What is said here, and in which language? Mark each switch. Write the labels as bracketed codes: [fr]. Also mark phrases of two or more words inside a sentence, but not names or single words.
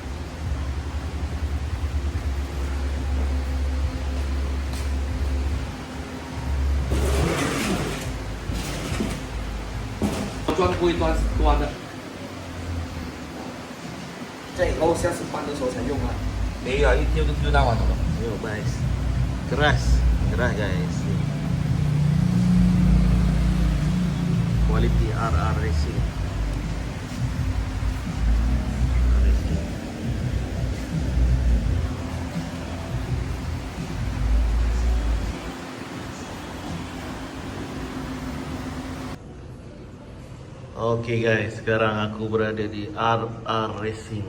[zh] 专柜端的，这以后下次搬的时候才用啊。没有，一丢就丢到完了。 [en] Yo, guys. Keras guys. Quality RR Racing. Okay guys, [ms] sekarang aku berada di RR Racing.